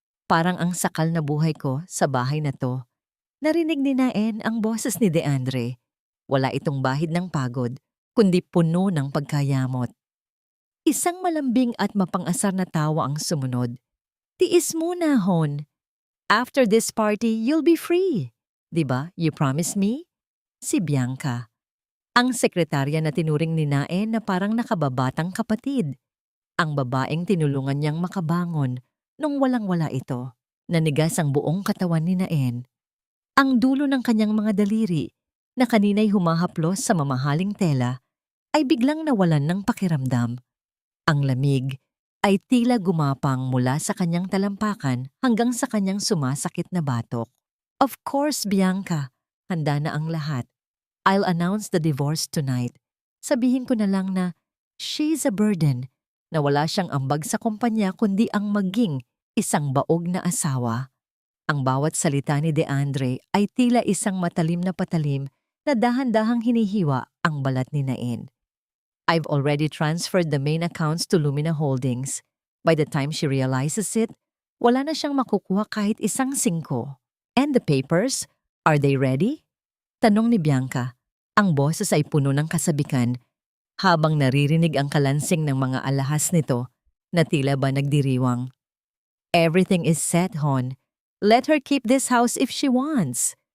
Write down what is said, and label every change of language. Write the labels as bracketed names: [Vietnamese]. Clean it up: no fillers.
[Filipino] Parang ang sakal na buhay ko sa bahay na to. Narinig ni Naen ang boses ni DeAndre. Wala itong bahid ng pagod, kundi puno ng pagkayamot. Isang malambing at mapang-asar na tawa ang sumunod. Tiis muna, Hon. [English] After this party, you'll be free. [Filipino] Diba, [English] you promise me? [Filipino] Si Bianca. Ang sekretarya na tinuring ni Naen na parang nakababatang kapatid. Ang babaeng tinulungan niyang makabangon nung walang-wala ito. Nanigas ang buong katawan ni Naen. Ang dulo ng kanyang mga daliri na kanina'y humahaplos sa mamahaling tela ay biglang nawalan ng pakiramdam. Ang lamig ay tila gumapang mula sa kanyang talampakan hanggang sa kanyang sumasakit na batok. [English] Of course, [Filipino] Bianca, handa na ang lahat. [English] I'll announce the divorce tonight. [Filipino] Sabihin ko na lang na [English] she's a burden, [Filipino] na wala siyang ambag sa kumpanya kundi ang maging isang baog na asawa. Ang bawat salita ni DeAndre ay tila isang matalim na patalim na dahan-dahang hinihiwa ang balat ni Naen. [English] I've already transferred the main accounts to Lumina Holdings. By the time she realizes it, [Filipino] wala na siyang makukuha kahit isang [English] 5. And the papers? Are they ready? [Filipino] Tanong ni Bianca. Ang boses ay puno ng kasabikan habang naririnig ang kalansing ng mga alahas nito na tila ba nagdiriwang. [English] Everything is set, Hon. Let her keep this house if she wants.